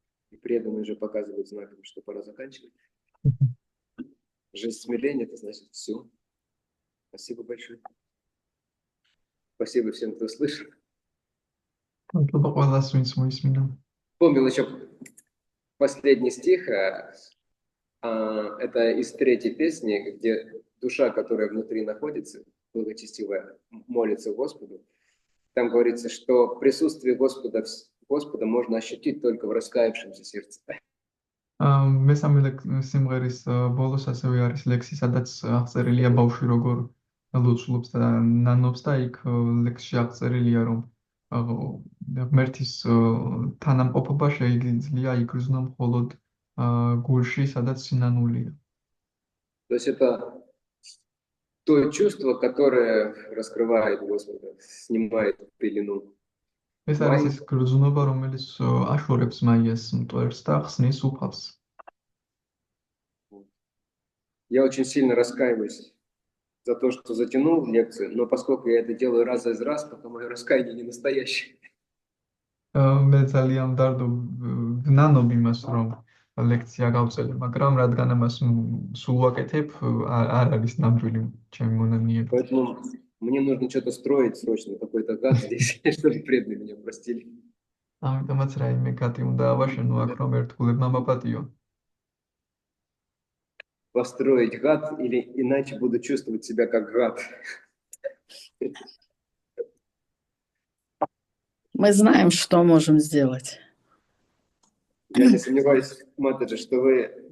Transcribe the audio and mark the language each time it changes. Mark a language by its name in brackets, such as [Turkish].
[Russian] И преданные уже показывают знаком, что пора заканчивать. Жест смирения, это значит все. Спасибо большое. Спасибо всем, кто слышал. [Georgian] მადლობა ყველას, ვინც მოისმინა. [Russian] Помнил еще последний стих. Это из третьей песни, где душа, которая внутри находится, благочестивая, молится Господу. Там говорится, что присутствие Господа можно ощутить только в раскаявшемся сердце. [Georgian] მესამე სიმღერის ბოლოს ასევე არის ლექსი, სადაც აღწერილია ბავშვი როგორ ლოცულობს და ნანობს და იქ ლექსში აღწერილია, რომ ღმერთის თანამყოფობა შეიძლება იგრძნო მხოლოდ გულში, სადაც სინანულია. [Russian] То есть это то чувство, которое раскрывает Господа, снимает пелену. [Georgian] ეს არის ის გრძნობა, რომელიც აშორებს მაიას მტვერს და ხსნის უფალს. [Russian] Я очень сильно раскаиваюсь за то, что затянул лекцию, но поскольку я это делаю раз из раз, пока мое раскаяние не настоящее. [Georgian] მე ძალიან ვდარდობ ვნანობ იმას, რომ ლექცია გავწელე, მაგრამ რადგან ამას სულ ვაკეთებ, არ არის ნამდვილი ჩემი მონანიება. [Russian] Поэтому мне нужно что-то строить срочно, какой-то гад здесь, чтобы преданные меня простили. [Georgian] ამიტომაც რაიმე გატი უნდა ავაშენო აქ, რომ ერთგულებმა მაპატიო. [Russian] Построить гад, или иначе буду чувствовать себя как гад. Мы знаем, что можем сделать. Я не сомневаюсь, Матаджи, что вы